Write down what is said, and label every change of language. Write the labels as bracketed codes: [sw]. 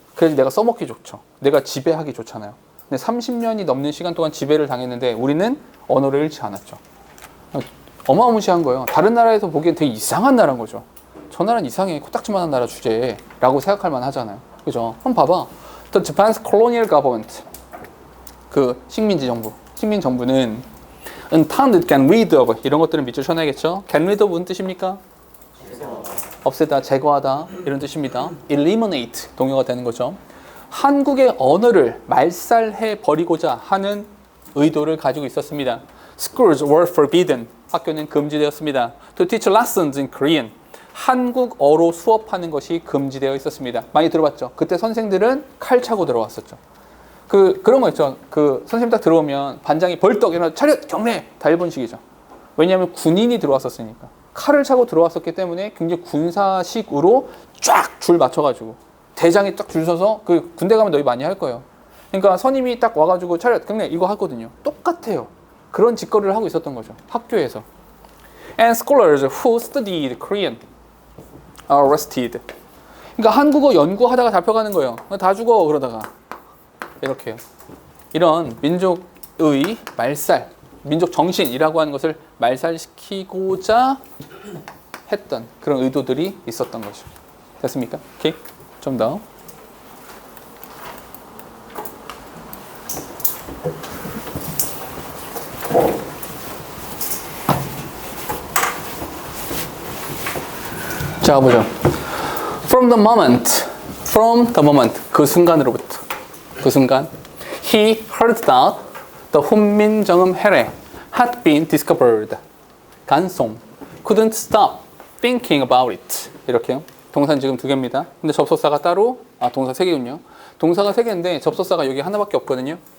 [ko] 그래서 내가 써먹기 좋죠. 내가 지배하기 좋잖아요. 근데 30년이 넘는 시간 동안 지배를 당했는데 우리는 언어를 잃지 않았죠. 어마무시한 거예요. 다른 나라에서 보기엔 되게 이상한 나라인 거죠. 저 나라는 이상해. 코딱지만한 나라 주제라고 생각할 만 하잖아요. 그죠? 한번 봐봐. [en] The Japan's colonial government. [ko] 그 식민지 정부는 [en] unfounded can rid of [ko] 이런 것들은 밑줄 쳐놔야겠죠? can rid of 무슨 뜻입니까? 없애다, 제거하다 이런 뜻입니다. eliminate 동요가 되는 거죠. 한국의 언어를 말살해 버리고자 하는 의도를 가지고 있었습니다. [en] Schools were forbidden. [ko] 학교는 금지되었습니다. [en] To teach lessons in Korean. [ko] 한국어로 수업하는 것이 금지되어 있었습니다. 많이 들어봤죠? 그때 선생들은 칼 차고 들어왔었죠. 그런 거 있죠. 그 선생님 딱 들어오면 반장이 벌떡 일어나 차렷 경례 다 일본식이죠. 왜냐하면 군인이 들어왔었으니까. 칼을 차고 들어왔었기 때문에 굉장히 군사식으로 쫙 줄 맞춰가지고 대장이 딱 줄 서서 그 군대 가면 너희 많이 할 거예요. 그러니까 선임이 딱 와가지고 차렷 경례 이거 하거든요. 똑같아요. 그런 짓거리를 하고 있었던 거죠. 학교에서. [en] And scholars who studied Korean are arrested. [ko] 그러니까 한국어 연구하다가 잡혀가는 거예요. 다 죽어 그러다가. 이렇게요. 이런 민족의 말살, 민족 정신이라고 하는 것을 말살시키고자 했던 그런 의도들이 있었던 거죠. 됐습니까? 오케이. 좀 더. 자, 보죠. [en] From the moment, [ko] 그 순간으로부터, 그 순간, [en] he heard that the 훈민정음 해례 had been discovered. 간송, couldn't stop thinking about it. [ko] 이렇게요. 동사는 지금 2개입니다. 근데 접속사가 따로, 동사 3개군요. 동사가 3개인데 접속사가 여기 하나밖에 없거든요.